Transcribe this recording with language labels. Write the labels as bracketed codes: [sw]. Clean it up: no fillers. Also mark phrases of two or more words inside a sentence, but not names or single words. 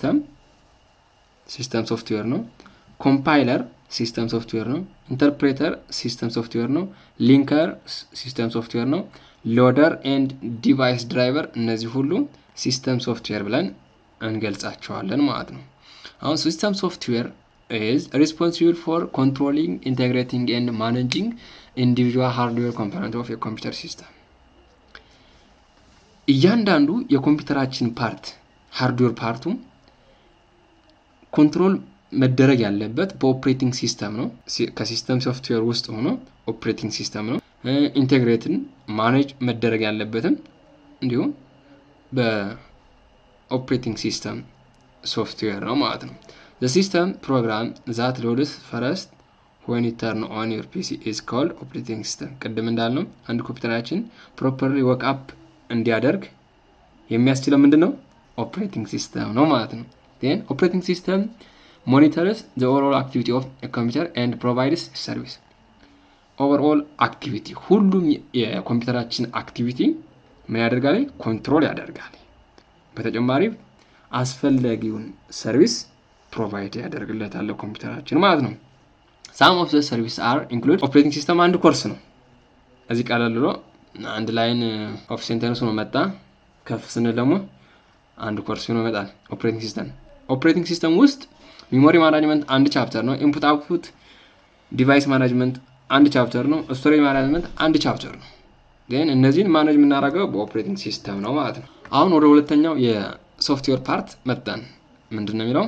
[en] system software [am] ነው። [en] compiler system software [am] ነው። [en] interpreter system software [am] ነው። [en] linker system software [am] ነው። [en] loader and device driver፣ [am] እነዚህ ሁሉ [en] system software [am] ብለን እንገልጻቸዋለን ማለት ነው። አሁን [en] system software is responsible for controlling, integrating and managing individual hardware component of a computer system. [am] እያንዳንዱ የኮምፒውተራችን [en] part hardware [am] ፓርቱ ኮንትሮል መደረግ ያለበት [en] operating system [am] ነው። [en] system software [am] ውስጥ ሆኖ [en] operating system [am] ነው። [en] integrate manage [am] መደረግ ያለበትም እንዲሁም [en] operating system software [am] ነው ማለት ነው። [en] The system program that loads first when you turn on your PC is called operating system. [am] ቅድም እንዳልነው አንድ ኮምፒውተራችን [en] properly wake up [am] እንዲያደርግ የሚያስችለው ምንድነው? [en] operating system [am] ነው ማለት ነው። [en] then operating system monitors the overall activity of a computer and provides service. overall activity [am] ሁሉም የኮምፒውተራችን አክቲቪቲ ምን ያደርጋል? ኮንትሮል ያደርጋል። በተጨማሪ አስፈላጊውን [en] service provide [am] ያደርግለታል ኮምፒውተራችን ማለት ነው። [en] some of the services are include operating system [am] አንድ ኮርስ ነው። እዚህ ቀለል ብሎ አንድ [en] line of sentence [am] ነው መጣ። ከፍ ስንል ደግሞ አንድ ኮርስ ነው መጣል። [en] operating system [am] ውስጥ [en] memory management [am] አንድ ቻፕተር ነው። [en] input output device management [am] አንድ ቻፕተር ነው። [en] storage management [am] አንድ ቻፕተር ነው። ግን እነዚህን ማኔጅ የምናደርገው [en] operating system [am] ነው ማለት ነው። አሁን ወደ ሁለተኛው የሶፍትዌር ፓርት መጣን። ምንድነው የሚለው?